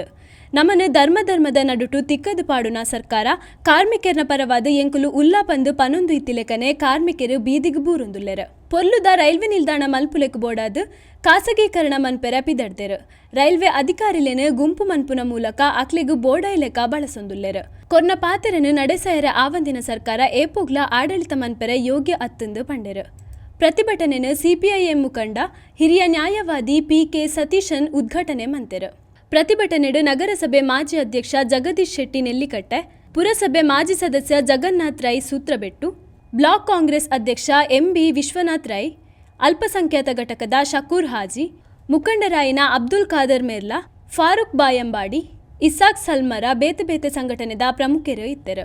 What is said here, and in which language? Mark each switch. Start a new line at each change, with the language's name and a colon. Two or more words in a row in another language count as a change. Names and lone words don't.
Tulu: ನಮ್ಮನ್ನು ಧರ್ಮದ ನಡುಟು ತಿಕ್ಕದು ಪಾಡುನ ಸರ್ಕಾರ ಕಾರ್ಮಿಕರ್ನ ಪರವಾದ ಎಂಕುಲು ಉಲ್ಲಾ ಪಂದು ಪನೊಂದು ಇತ್ತಿಲೆಕನೆ ಕಾರ್ಮಿಕರು ಬೀದಿಗೆ ಬೂರೊಂದುಲ್ಲೆರು. ಪೊಲ್ಲುದ ರೈಲ್ವೆ ನಿಲ್ದಾಣ ಮಲ್ಪುಲೆಕ್ ಬೋಡಾದು ಖಾಸಗೀಕರಣ ಮನ್ಪೆರ ಪಿದಡ್ದೆರು. ರೈಲ್ವೆ ಅಧಿಕಾರಿಲೇನು ಗುಂಪು ಮನ್ಪುನ ಮೂಲಕ ಅಕ್ಲೆಗು ಬೋಡಾಯಿಲೆಕ ಬಳಸೊಂದುಲ್ಲೆರು. ಕೊರ್ನ ಪಾತೆರನು ನಡೆಸಾಯರ ಆವಂದಿನ ಸರ್ಕಾರ ಏಪೋಗ್ಲ ಆಡಳಿತ ಮನ್ಪೆರ ಯೋಗ್ಯ ಅತ್ತಂದು ಪಂಡೆರು.
Kannada: ಪ್ರತಿಭಟನೆಯನ್ನು CPIM ಮುಖಂಡ ಹಿರಿಯ ನ್ಯಾಯವಾದಿ PK ಸತೀಶನ್ ಉದ್ಘಾಟನೆ ಮಂತೆರು.
Tulu: ಪ್ರತಿಭಟನೆಡು ನಗರಸಭೆ ಮಾಜಿ ಅಧ್ಯಕ್ಷ ಜಗದೀಶ್ ಶೆಟ್ಟಿ ನೆಲ್ಲಿಕಟ್ಟೆ, ಪುರಸಭೆ ಮಾಜಿ ಸದಸ್ಯ ಜಗನ್ನಾಥ್ ರೈ ಸೂತ್ರಬೆಟ್ಟು, ಬ್ಲಾಕ್ ಕಾಂಗ್ರೆಸ್ ಅಧ್ಯಕ್ಷ MB ವಿಶ್ವನಾಥ್ ರೈ, ಅಲ್ಪಸಂಖ್ಯಾತ ಘಟಕದ ಶಕೂರ್ ಹಾಜಿ, ಮುಖಂಡರಾಯಿನ ಅಬ್ದುಲ್ ಖಾದರ್ ಮೇರ್ಲಾ, ಫಾರೂಕ್ ಬಾಯಂಬಾಡಿ, ಇಸಾಕ್ ಸಲ್ಮರ ಬೇತೆ ಬೇತೆ ಸಂಘಟನೆದ ಪ್ರಮುಖರು ಇದ್ದರು.